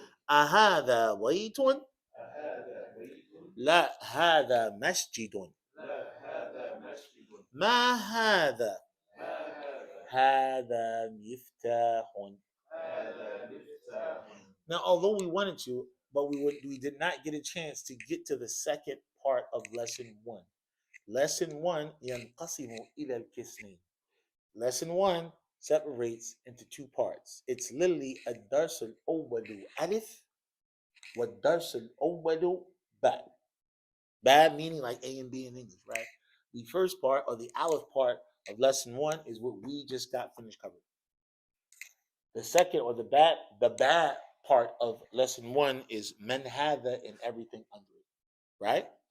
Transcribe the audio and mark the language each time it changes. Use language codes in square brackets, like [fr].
[ar] أهذا بيت؟ لا هذا مسجد. ما هذا؟ هذا مفتاح. [en] Now, although we wanted to, but we did not get a chance to get to the second part of lesson 1. Lesson 1 [ar] ينقسم إلى القسمين. [en] Lesson 1 separates into 2 parts. It's literally [ar] الدرس الأول ألف والدرس الأول باء. [en] Bad meaning like A and B in English, right? The first part or the aleph part of lesson 1 is what we just got finished covering. The second or the bad part of lesson 1 is man hadha and everything under it, right?